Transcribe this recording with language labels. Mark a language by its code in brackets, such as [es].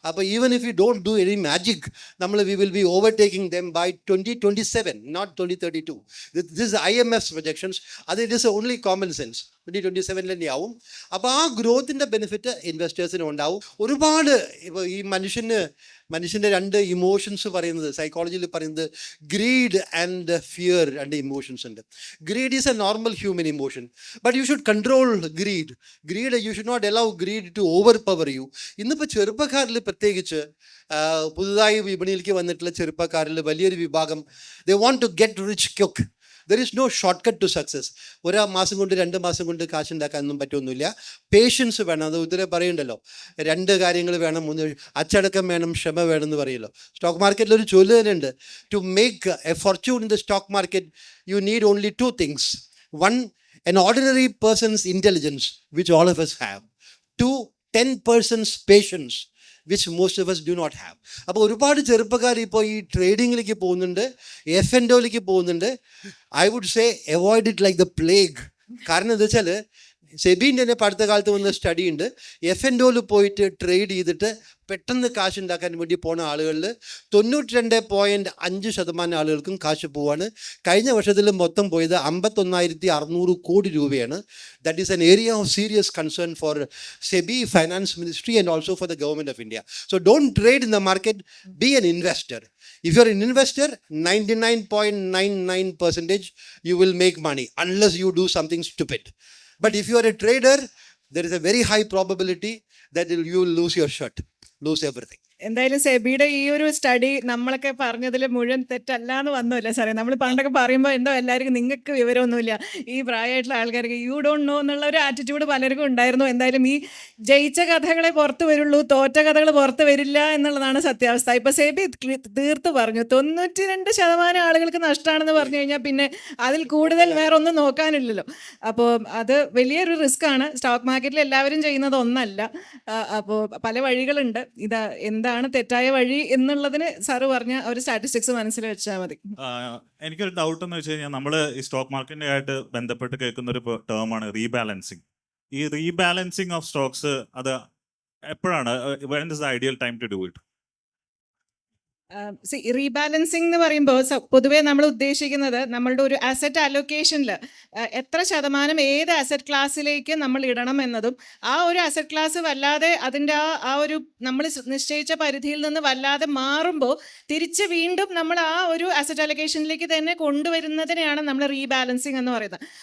[en] But even if we don't do any magic, we will be overtaking them by 2027, not 2032. This is IMF's projections. It is only common sense. [ml] 2027 ആവും. അപ്പോൾ ആ ഗ്രോത്തിൻ്റെ benefit ഇൻവെസ്റ്റേഴ്സിന് ഉണ്ടാവും. ഒരുപാട് ഇപ്പോൾ ഈ മനുഷ്യൻ്റെ 2 emotions പറയുന്നത്, സൈക്കോളജിയിൽ പറയുന്നത് [en] greed and fear [ml] 2 ഇമോഷൻസ് ഉണ്ട്. [en] Greed is a normal human emotion, but you should control greed. You should not allow greed to overpower you. [ml] ഇന്നിപ്പോൾ ചെറുപ്പക്കാരിൽ പ്രത്യേകിച്ച് പുതുതായി വിപണിയിലേക്ക് വന്നിട്ടുള്ള ചെറുപ്പക്കാരിൽ വലിയൊരു വിഭാഗം [en] They want to get rich quick. There is no shortcut to success. [ml] 1 മാസം കൊണ്ട് 2 മാസം കൊണ്ട് കാശുണ്ടാക്കാനൊന്നും പറ്റുമൊന്നുമില്ല. പേഷ്യൻസ് വേണം. അത് ഉത്തരേ പറയുണ്ടല്ലോ, 2 കാര്യങ്ങൾ വേണം. 1 അച്ചടക്കം വേണം, ക്ഷമ വേണം എന്ന് പറയുമല്ലോ. സ്റ്റോക്ക് മാർക്കറ്റിൽ ഒരു ചൊല്ല് തന്നെ ഉണ്ട്, [en] To make a fortune in the stock market you need only 2 things. 1, an ordinary person's intelligence, which all of us have. 2, 10 persons patience, which most of us do not have. [ml] അപ്പോൾ ഒരുപാട് ചെറുപ്പക്കാർ ഇപ്പോൾ ഈ ട്രേഡിങ്ങിലേക്ക് പോകുന്നുണ്ട്, F&Oയിലേക്ക് പോകുന്നുണ്ട്. [en] I would say avoid it like the plague. [ml] കാരണം എന്താ വെച്ചാൽ സെബീൻ്റെ തന്നെ അടുത്ത കാലത്ത് വന്ന സ്റ്റഡി ഉണ്ട്. F&Oയിൽ പോയിട്ട് ട്രേഡ് ചെയ്തിട്ട് പെട്ടെന്ന് കാശ് ഉണ്ടാക്കാൻ വേണ്ടി പോണ ആളുകളിൽ 92.5% ആളുകൾക്കും കാശ് പോവാണ്. കഴിഞ്ഞ വർഷത്തിൽ മൊത്തം പോയത് 51,600 കോടി രൂപയാണ്. [en] That is an area of serious concern for SEBI, finance ministry and also for the government of India. So don't trade in the market, be an investor. If you're an investor, 99.99% you will make money unless you do something stupid. But if you are a trader, there is a very high probability that you will lose your shirt, lose everything. [ml] എന്തായാലും സെബിയുടെ ഈ ഒരു study നമ്മളൊക്കെ പറഞ്ഞതിൽ മുഴുവൻ തെറ്റല്ല എന്ന് വന്നില്ല സാറേ. നമ്മൾ പണ്ടൊക്കെ പറയുമ്പോൾ എന്തോ എല്ലാവർക്കും നിങ്ങൾക്ക് വിവരമൊന്നുമില്ല, ഈ പ്രായമായിട്ടുള്ള ആൾക്കാർക്ക് [en] you don't know [ml] എന്നുള്ള ഒരു ആറ്റിറ്റ്യൂഡ് പലർക്കും ഉണ്ടായിരുന്നു. എന്തായാലും ഈ ജയിച്ച കഥകളെ പുറത്ത് വരുള്ളൂ, തോറ്റ കഥകൾ പുറത്ത് വരില്ല എന്നുള്ളതാണ് സത്യാവസ്ഥ. ഇപ്പം സെബി തീർത്ത് പറഞ്ഞു 92% ആളുകൾക്ക് നഷ്ടമാണെന്ന് പറഞ്ഞു കഴിഞ്ഞാൽ പിന്നെ അതിൽ കൂടുതൽ വേറെ ഒന്നും നോക്കാനില്ലല്ലോ. അപ്പോൾ അത് വലിയൊരു റിസ്ക് ആണ്. സ്റ്റോക്ക് മാർക്കറ്റിൽ എല്ലാവരും ചെയ്യുന്നത് ഒന്നല്ല. അപ്പോൾ പല വഴികളുണ്ട്. എന്താണ് തെറ്റായ വഴി എന്നുള്ളതിന് സാറ് പറഞ്ഞ ഒരു സ്റ്റാറ്റിസ്റ്റിക്സ് മനസ്സിൽ വെച്ചാൽ മതി. എനിക്കൊരു ഡൗട്ട് എന്ന് വെച്ച് കഴിഞ്ഞാൽ നമ്മൾ ഈ സ്റ്റോക്ക് മാർക്കറ്റിന്റെ ആയിട്ട് ബന്ധപ്പെട്ട് കേൾക്കുന്ന ഒരു ടേമാണ് റീബാലൻസിങ്. ഈ റീബാലൻസിങ് ഓഫ് സ്റ്റോക്സ് അത് എപ്പോഴാണ്, [en] when is the ideal time to do it? [ml] Rebalancing എന്ന് പറയുമ്പോൾ പൊതുവേ നമ്മൾ ഉദ്ദേശിക്കുന്നത് നമ്മളുടെ ഒരു അസറ്റ് അലൊക്കേഷനിൽ എത്ര ശതമാനം ഏത് അസറ്റ് ക്ലാസ്സിലേക്ക് നമ്മൾ ഇടണം എന്നതും, ആ ഒരു അസറ്റ് ക്ലാസ് വല്ലാതെ അതിൻ്റെ ആ ഒരു നമ്മൾ നിശ്ചയിച്ച പരിധിയിൽ നിന്ന് വല്ലാതെ മാറുമ്പോൾ തിരിച്ച് വീണ്ടും നമ്മൾ ആ ഒരു അസറ്റ് അലൊക്കേഷനിലേക്ക് തന്നെ കൊണ്ടുവരുന്നതിനെയാണ് നമ്മൾ റീബാലൻസിങ് എന്ന് പറയുന്നത്.